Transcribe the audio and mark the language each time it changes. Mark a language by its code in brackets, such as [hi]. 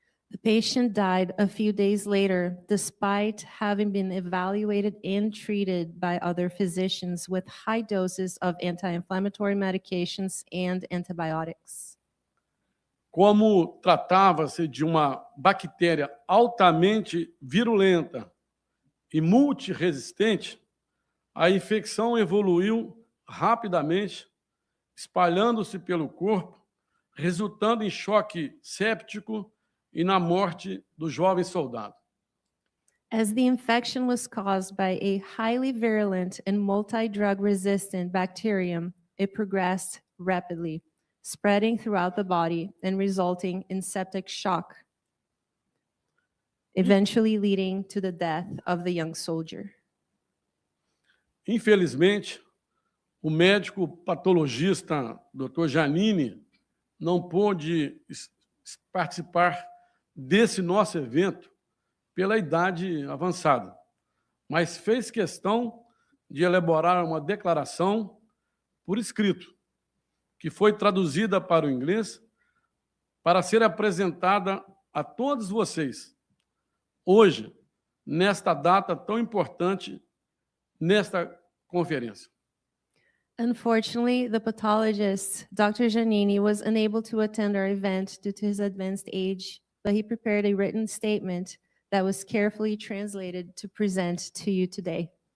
[en] The patient died a few days later, despite having been evaluated and treated by other physicians with high doses of anti-inflammatory medications and antibiotics. [pt] Como tratava-se de uma bactéria altamente virulenta e multiresistente, a infecção evoluiu rapidamente, espalhando-se pelo corpo, resultando em choque séptico e na morte do jovem soldado. [en] As the infection was caused by a highly virulent and multi-drug resistant bacterium, it progressed rapidly, spreading throughout the body and resulting in septic shock, eventually leading to the death of the young soldier. [pt] Infelizmente, o médico patologista Dr. Janine não pôde participar desse nosso evento pela idade avançada, mas fez questão de elaborar uma declaração por escrito, que foi traduzida para o inglês para ser apresentada a todos vocês hoje, nesta data tão importante, nesta conferência. [en] Unfortunately, the pathologist, Dr. Giannini, was unable to attend our event due to his advanced age, but he prepared a written statement that was carefully translated to present to you today.